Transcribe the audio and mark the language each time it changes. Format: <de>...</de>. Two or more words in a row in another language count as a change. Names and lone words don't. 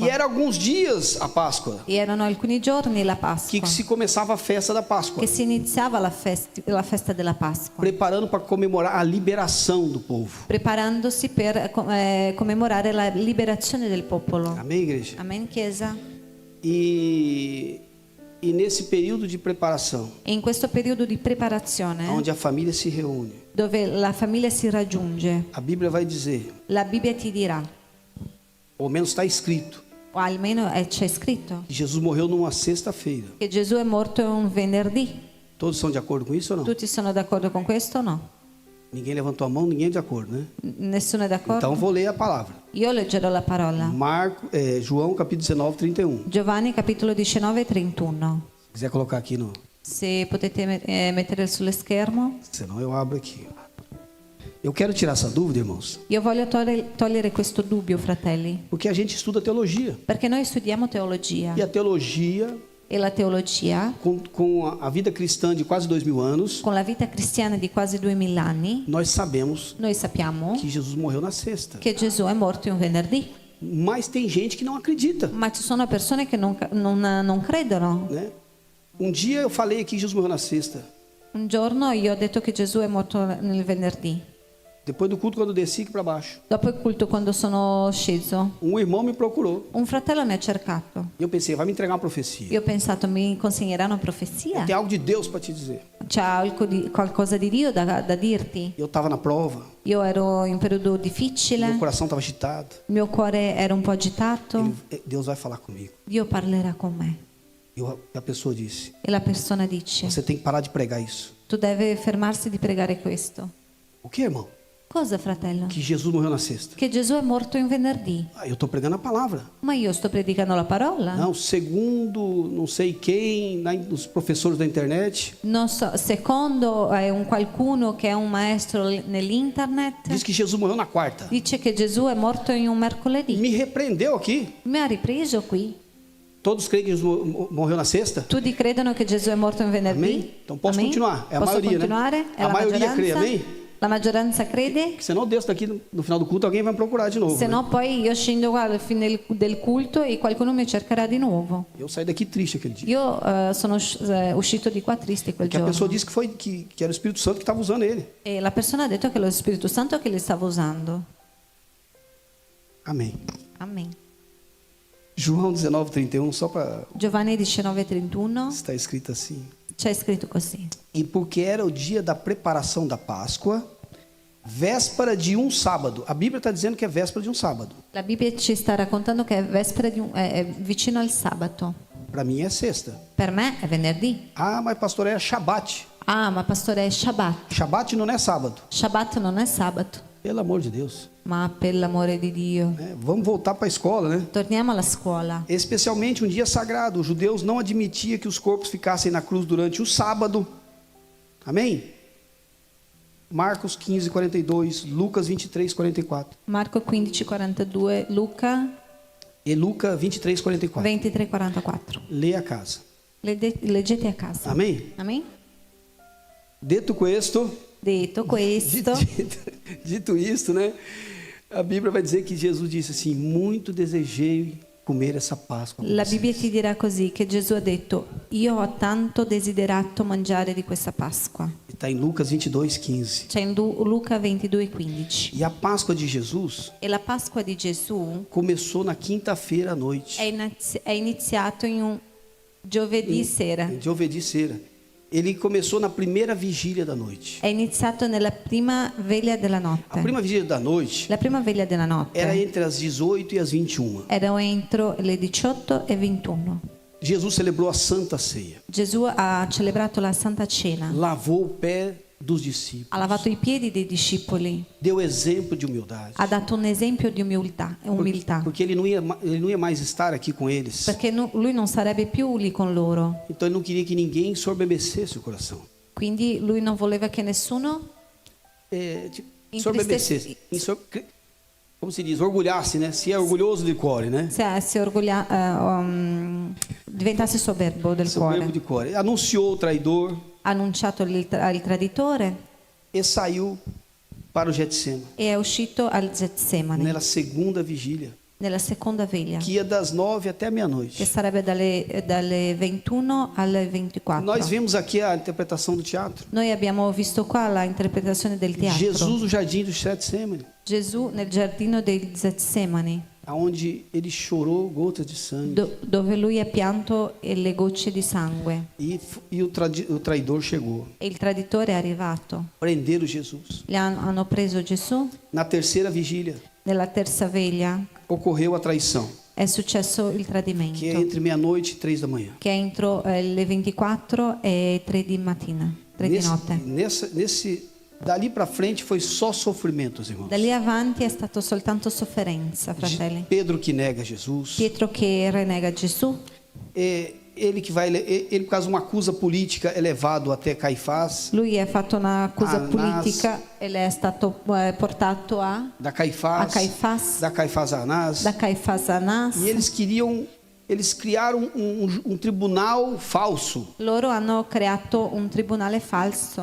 <pt>E era alguns dias a Páscoa,</pt> <it>E erano alcuni giorni la Pasqua</it> <pt>que se começava a festa da Páscoa,</pt> <it>che si iniziava la festa della Pasqua,</it> <pt>preparando para comemorar a liberação do povo.</pt> <it>preparandosi per commemorare la liberazione del popolo.</it> <pt>Amém, igreja?</pt> <it>Amen, Chiesa.</it> <pt>E nesse período de preparação,</pt> <it>E in questo periodo di preparazione,</it> <pt>onde a família se reúne,</pt> <it>dove la famiglia si raggiunge,</it> <pt>a Bíblia vai dizer,</pt> <it>la Bibbia ti dirà,</it> <pt>ou menos está escrito,</pt> <it>o almeno c'è scritto,</it> <pt>que Jesus morreu numa sexta-feira.</pt> <it>che Gesù è morto un venerdì.</it> <pt>Todos estão de acordo com isso ou não?</pt> <it>Tutti sono d'accordo con questo o no?</it> <pt>Ninguém levantou a mão, ninguém é de acordo, né?</pt> <it>Nessuno è d'accordo?</it> <pt>Então vou ler a palavra.</pt> <it>Io leggerò la parola.</it> <pt>João capítulo 19, 31.</pt> <it>Giovanni capitolo 19, 31.</it> <pt>Se quiser colocar aqui no...</pt> <it>Se potete mettere sullo schermo.</it> <pt>Senão eu abro aqui. Eu quero tirar essa dúvida, irmãos,</pt> <it>Io voglio togliere questo dubbio, fratelli,</it> <pt>porque a gente estuda teologia.</pt> <it>perché noi studiamo teologia</it> <pt>E a teologia,</pt> <it>e la teologia,</it> <pt>com a vida cristã de quase 2000 anos,</pt> <it>con la vita cristiana di quasi 2000 anni,</it> <pt>nós sabemos</pt> <it>noi sappiamo</it> <pt>que Jesus morreu na sexta.</pt> <it>che Gesù è morto un venerdì,</it> <pt>Mas tem gente que não acredita,</pt> <it>ma ci sono persone che non credono.</it> <pt>né? Um dia eu falei aqui que Jesus morreu na sexta.</pt> <it>Un giorno io ho detto che Gesù è morto nel venerdì.</it> <pt>Depois do culto, quando eu desci aqui para baixo,</pt> <it>Dopo il culto, quando sono sceso,</it> <pt>irmão me procurou.</pt> <it>un fratello mi ha cercato.</it> <pt>E eu pensei, vai me entregar uma profecia.</pt> <it>Io ho pensato, mi consegnerà una profezia?</it> <pt>Tem algo de Deus para te dizer.</pt> <it>C'è qualcosa di Dio da dirti?</it> <pt>Eu estava na prova,</pt> <it>Io ero in un periodo difficile,</it> <pt>meu coração estava agitado.</pt> <it>il mio cuore era un po' agitato.</it> <pt>Deus vai falar comigo.</pt> <it>Dio parlerà con me.</it> <pt>E a pessoa disse,</pt> <it>E la persona dice,</it> <pt>você tem que parar de pregar isso.</pt> <it>tu devi fermarsi di pregare questo.</it> <pt>O que, irmão?</pt> <it>Cosa, fratello?</it> <pt>Que Jesus morreu na sexta.</pt> <it>Che Gesù è morto in venerdì.</it> <pt>Eu estou pregando a palavra.</pt> <it>Ma io sto predicando la parola.</it> <pt>Não, segundo não sei quem, os professores da internet,</pt> <it>Non so, secondo un qualcuno che è un maestro nell'internet,</it> <pt>diz que Jesus morreu na quarta.</pt> <it>dice che Gesù è morto in un mercoledì.</it> <pt>Me repreendeu aqui.</pt> <it>Mi ha ripreso qui.</it> <pt>Todos creem que Jesus morreu na sexta?</pt> <it>Tutti credono che Gesù è morto in venerdì?</it> <pt>Amém? Então posso Amém? continuar. É a</pt> <it>Posso</it> <pt>maioria,</pt> <it>continuare?</it> <pt>né?</pt> <it>È</it> <pt>A</pt> <it>la</it> <pt>maioria crê,</pt> <it>maggioranza?</it> <pt>amém?</pt> <it>La maggioranza crede,</it> <pt>Porque senão eu desço daqui no final do culto, alguém vai me procurar de novo.</pt> <it>se</it> <pt>né?</pt> <it>no poi io scendo qua alla fine del culto e qualcuno mi cercherà di nuovo.</it> <pt>Eu saí daqui triste aquele dia.</pt> <it>Io sono uscito di qua triste quel</it> <pt>Porque a pessoa</pt> <it>giorno.</it> <pt>disse que era o Espírito Santo que estava usando ele.</pt> <it>E la persona ha detto che è lo Spirito Santo che li stava usando.</it> <pt>Amém.</pt> <it>Amen.</it> <pt>João 19:31, só para</pt> <it>Giovanni 19:31</it> <pt>está escrito assim.</pt> <it>c'è scritto così.</it> <pt>E porque era o dia da preparação da Páscoa, véspera de um sábado. A Bíblia está dizendo que é véspera de um sábado.</pt> <it>La Bibbia ci sta raccontando che è vespera è vicino al sabato.</it> <pt>Para mim é sexta.</pt> <it>Per me è venerdì.</it> <pt>Ah, mas pastor, é Shabat.</pt> <it>Ah, ma pastore è Shabbat.</it> <pt>Shabat não é sábado.</pt> <it>Shabbat non è sabato,</it> <pt>Pelo amor de Deus.</pt> <it>ma per l'amore di Dio.</it> <pt>Vamos voltar para a escola, né?</pt> <it>Torniamo alla scuola.</it> <pt>Especialmente um dia sagrado. Os judeus não admitiam que os corpos ficassem na cruz durante o sábado. Amém? Marcos 15:42, Lucas 23:44.</pt> <it>Marco 15:42, Luca</it> <pt>E Lucas 23:44.</pt> <it>23:44.</it> <pt>Lê a casa.</pt> <it>Leggete a casa.</it> <pt>Amém?</pt> <it>Amen? Detto questo, Detto questo,</it> <pt>dito isto, né? A Bíblia vai dizer que Jesus disse assim: muito desejei comer essa Páscoa. com</pt> <it>la</it> <pt>vocês."</pt> <it>Bibbia ti dirà così, che Gesù ha detto, io ho tanto desiderato mangiare di questa Pasqua.</it> <pt>Está em Lucas 22:15.</pt> <it>C'è in Luca 22:15.</it> <pt>E a Páscoa de Jesus</pt> <it>E la Pasqua di Gesù</it> <pt>começou na quinta-feira à noite.</pt> <it>è iniziato in un giovedì sera. Giovedì sera.</it> <pt>Ele começou na primeira vigília da noite.</pt> <it>È iniziato nella prima veglia della</it> <pt>A</pt> <it>notte.</it> <pt>prima vigília da noite</pt> <it>La prima veglia della notte</it> <pt>era entre as 18 e as 21.</pt> <it>era entro le 18 e 21.</it> <pt>Jesus celebrou a Santa Ceia.</pt> <it>Gesù ha celebrato la Santa Cena,</it> <pt>Lavou o pé dos discípulos.</pt> <it>ha lavato i piedi dei discepoli,</it> <pt>Deu exemplo de humildade.</pt> <it>ha dato un esempio di umiltà,</it> <pt>Porque ele não ia mais estar aqui com eles.</pt> <it>perché lui non sarebbe più lì con loro,</it> <pt>Então ele não queria que ninguém sorbebecesse o coração.</pt> <it>quindi lui non voleva che nessuno</it> <pt>Sorbebecesse. Como se diz? Orgulhasse, né? Se é orgulhoso de core, né?</pt> <it>diventasse soberbo del</it> <pt>Soberbo</pt> <it>cuore.</it> <pt>de core. Anunciou o traidor</pt> <it>Ha annunciato il traditore</it> <pt>e saiu para o Getsemane.</pt> <it>e è uscito al Getsemani,</it> <pt>Nella segunda vigília,</pt> <it>nella seconda veglia,</it> <pt>que ia das 9 até a</pt> <it>che</it> <pt>meia-noite.</pt> <it>sarebbe dalle 21 alle 24.</it> <pt>Nós vimos aqui a interpretação do teatro.</pt> <it>Noi abbiamo visto qua la interpretazione del teatro.</it> <pt>Jesus no jardim do Getsemane,</pt> <it>Gesù nel giardino del Getsemani,</it> <pt>aonde ele chorou gotas de sangue.</pt> <it>dove lui ha pianto le gocce di sangue.</it> <pt>E o traidor chegou.</pt> <it>E il traditore è arrivato.</it> <pt>Prenderam Jesus.</pt> <it>Hanno preso Gesù.</it> <pt>Na terceira vigília,</pt> <it>Nella terza veglia</it> <pt>ocorreu a traição,</pt> <it>è successo il tradimento,</it> <pt>que é entre meia-noite e 3 da manhã.</pt> <it>che è entro le 24 e 3 di mattina, 3 di notte.</it> <pt>Dali para frente foi só sofrimentos, irmãos.</pt> <it>Da lì avanti è stato soltanto sofferenza, fratelli.</it> <pt>Pedro que nega Jesus.</pt> <it>Pietro che renega Gesù,</it> <pt>Ele por causa de uma acusa política é levado até Caifás.</pt> <it>lui ha fatto un'accusa Annas. politica e le è stato portato</it> <pt>Da Caifás.</pt> <it>a Caifás,</it> <pt>Da Caifás a Anás.</pt> <it>da Caifás a Annas.</it> <pt>E eles criaram um tribunal falso,</pt> <it>Loro hanno creato un tribunale falso</it>